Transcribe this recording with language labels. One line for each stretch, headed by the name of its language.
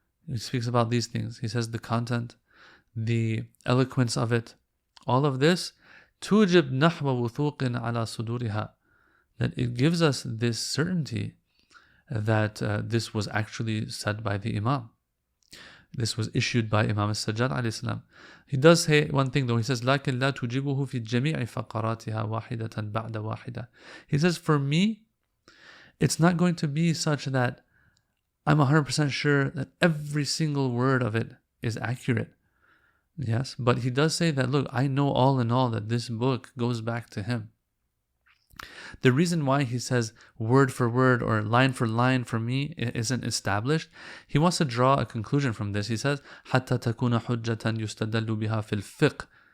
English: He speaks about these things. He says the content, the eloquence of it, all of this,
Arabic: تُوجِبْ نَحْوَ وُثُوقٍ عَلَى صُدُورِهَا,
English: that it gives us this certainty that this was actually said by the Imam. This was issued by Imam al-Sajjad alayhi salam. He does say one thing though. He says,
Arabic: لَكِنْ لَا تُجِبُهُ فِي جَمِيعِ فَقَرَاتِهَا وَاحِدَةً بَعْدَ وَاحِدَةً.
English: He says, for me, it's not going to be such that I'm 100% sure that every single word of it is accurate. Yes, but he does say that, look, I know all in all that this book goes back to him. The reason why he says word for word or line for line for me isn't established, he wants to draw a conclusion from this. He says,
Arabic: حَتَّى تَكُونَ حُجَّةً يُسْتَدَلُّ بِهَا فِي الْفِقْهِ.